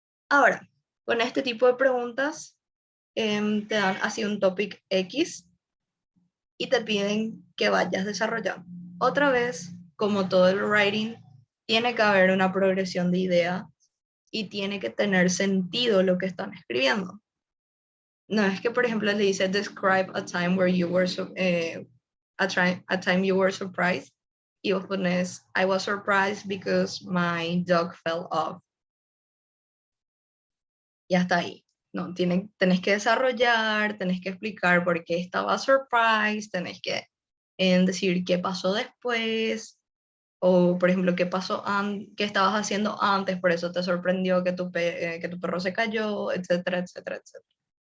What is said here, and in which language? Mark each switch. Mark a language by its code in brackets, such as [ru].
[es] Ahora, con este tipo de preguntas, te dan así un topic X y te piden que vayas desarrollando. Otra vez, como todo el writing, tiene que haber una progresión de ideas y tiene que tener sentido lo que están escribiendo. No es que, por ejemplo, le dice [en] describe a time where you were a time you were surprised [es] y vos pones [en] I was surprised because my dog fell off. [es] Y hasta ahí. No, tenés que desarrollar, tenés que explicar por qué estaba surprised, tenés que decir qué pasó después, o por ejemplo, qué estabas haciendo antes, por eso te sorprendió que tu perro se cayó, etcétera, etcétera, etcétera.